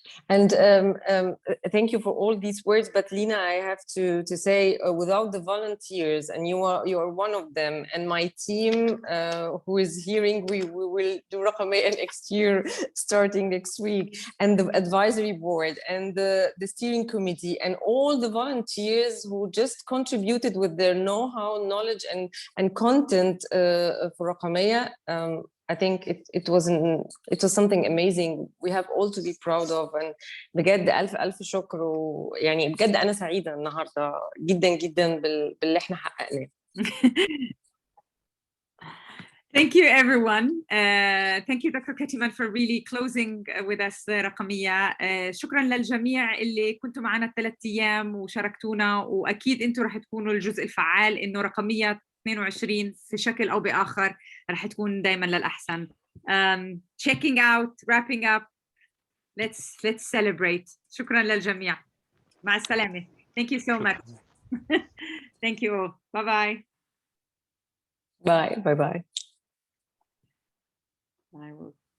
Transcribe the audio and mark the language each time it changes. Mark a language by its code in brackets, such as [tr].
[en] And thank you for all these words, but Lina, I have to say, without the volunteers, and you are one of them, and my team who is hearing, we will do Rakameya next year, starting next week, and the advisory board, and the steering committee, and all the volunteers who just contributed with their know-how, knowledge, and content for Rakameya. I think it was something amazing. We have all to be proud of, and [ar] بجد ألف شكر، ويعني بجد أنا سعيدة النهاردة جدا باللي احنا حققناه. [en] Thank you, everyone. Thank you, Dr. Kettemann, for really closing with us Rakameya. [ar] شكرا للجميع اللي كنتوا معنا ال3 أيام وشاركتونا، وأكيد أنتوا رح تكونوا الجزء الفعال إنه Rakameya 22 في شكل أو بآخر رح تكون دايما للأحسن. [en] Checking out, wrapping up. Let's celebrate. [ar] شكرا للجميع. مع السلامة. [en] Thank you so much. Thank you all. Bye-bye. Bye. I will.